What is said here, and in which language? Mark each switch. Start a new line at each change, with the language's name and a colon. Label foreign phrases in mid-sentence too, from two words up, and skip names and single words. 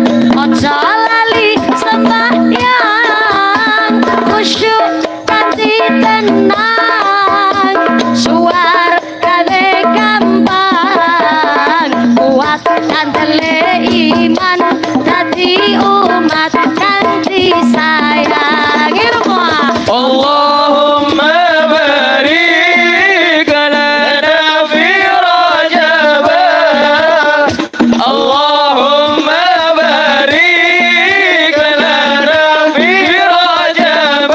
Javanese: ojo lali sembahyang khusyuk kanthi tenang suwargane gampang kuat kandele iman dadi umat kanthi sayang.
Arabic: اللهم بارك لنا في رجب. اللهم بارك لنا في رجب.